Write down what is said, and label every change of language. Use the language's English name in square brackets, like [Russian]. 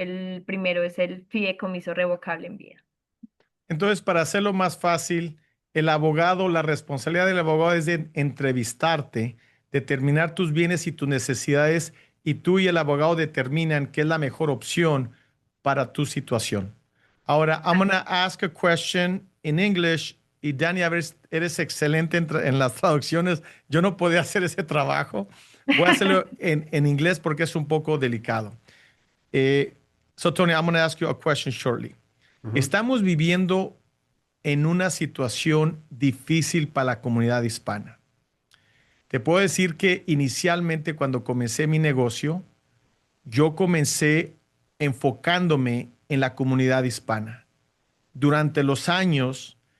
[Spanish] El primero es el fideicomiso revocable en vida. Entonces, para hacerlo más fácil, el abogado, la responsabilidad del abogado es de entrevistarte, determinar tus bienes y tus necesidades, y tú y el abogado determinan qué es la mejor opción para tu situación. Ahora, [English] I'm going to ask a question in English. [Spanish] Y Dani, a ver, eres excelente en las traducciones. Yo no podía hacer ese trabajo. Voy a hacerlo en inglés porque es un poco delicado. [English] Eh, so, Tony, I'm going to ask you a question shortly. [Spanish] Estamos viviendo en una situación difícil para la comunidad hispana. Te puedo decir que inicialmente cuando comencé mi negocio, yo comencé enfocándome en la comunidad hispana. Durante los años,